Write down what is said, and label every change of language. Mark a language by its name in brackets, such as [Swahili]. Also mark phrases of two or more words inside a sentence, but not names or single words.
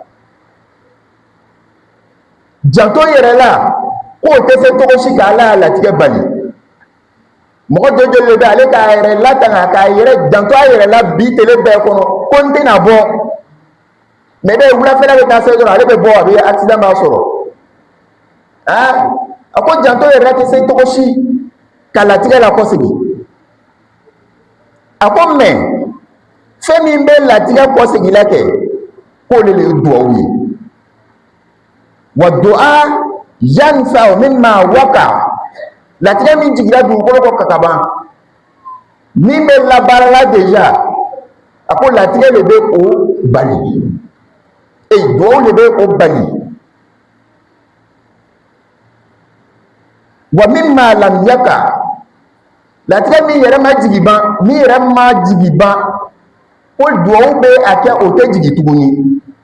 [Bambara] janto yɛrɛ la ko o tɛ se cogo si ka ala latigɛ bali mɔgɔ jɔjɔlen de bɛ ale k'a yɛrɛ latanga k'a yɛrɛ janto a yɛrɛ la bi tele bɛɛ kɔnɔ ko n tɛna bɔ mɛ ne wulafɛla bɛ taa se dɔrɔn ale bɛ bɔ a bɛ accident b'a sɔrɔ a ko janto yɛrɛ la tɛ se cogo si ka latigɛ la kɔsegi a ko mɛ fɛn min bɛ latigɛ kɔsegi la kɛ k'olu de ye duwawu ye [Arabic] والدعاء ينفع مما وقع [Bambara] latigɛ min jigira dugukolo kɔ ka ban min bɛ labaarala deja a ko latigɛ de bɛ o bali duwawu de bɛ o bali [Arabic] ومما لم يقع [Bambara] latigɛ min yɛrɛ ma jigi ban min yɛrɛ ma jigi ban ko duwawu be a kɛ o tɛ jigi tuguni.